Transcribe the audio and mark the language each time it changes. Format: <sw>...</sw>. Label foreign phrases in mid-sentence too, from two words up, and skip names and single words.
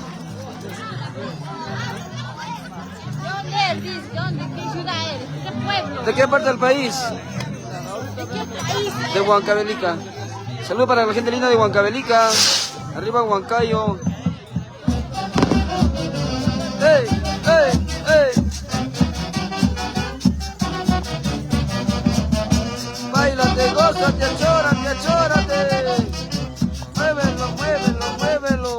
<es>¿Dónde? ¿Qué ciudad eres? ¿Qué pueblo? ¿De qué parte del país? De Huancavelica. Saludos para la gente linda de Huancavelica. Arriba Huancayo. ¡Ey! ¡Ey! ¡Ey! Báilate, gózate, achórate, achórate. Muévelo, muévelo, muévelo.</es>